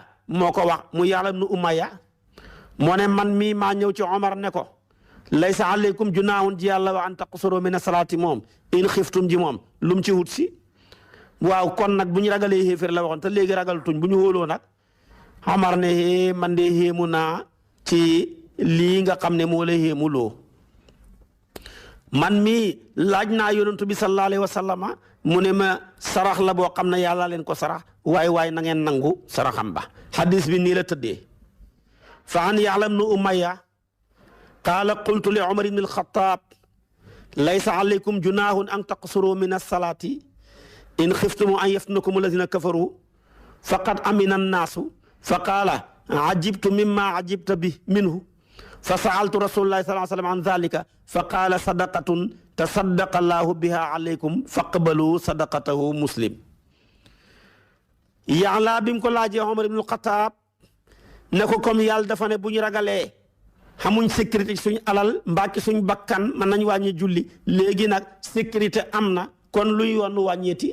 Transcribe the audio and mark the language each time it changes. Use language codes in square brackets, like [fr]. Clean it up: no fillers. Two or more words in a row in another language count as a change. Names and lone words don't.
[wo] moo ko wax mu Ya'la ibnu Umayya moo ne man mii maa ñëw ci Omar ne ko [ar] ليس عليكم جناح [wo] ji yàlla [ar] وأن تقصروا من الصلاة [wo] moom [ar] إن خفتم [wo] ji moom lu mu ci wut si waaw kon nag bu ñu ragalee xéeféer la waxoon te léegi ragal tuñ bu ñu wóoloo nag Omar ne man de xéemu naa ci lii nga xam ne moo la xéemuloo man mii laaj naa yonantu bi [ar] صلى الله عليه وسلم [wo] mu ne ma sarax la boo xam ne yàlla leen ko sarax waaye na ngeen nangu saraxam ba hadis bi nii la tëddee [ar] فعن يعلى بن أمية قال قلت لعمر بن الخطاب ليس عليكم جناح أن تقصروا من الصلاة إن خفتم أن يفتنكم الذين كفروا فقد أمن الناس فقال عجبت مما عجبت ب منه فسألت رسول الله صلى الله عليه وسلم عن ذلك فقال صدقة تصدق الله بها عليكم فاقبلوا صدقته مسلم [wo] Ya'la bi mu ko laajee Umar ibn al-Khattab ne ko comme yàlla dafa ne bu ñu ragalee xamuñ sécurité ci suñ alal mbaa ci suñ bakkan mën nañ wàññi julli léegi nag sécurité am na kon luy yoon wàññeeti.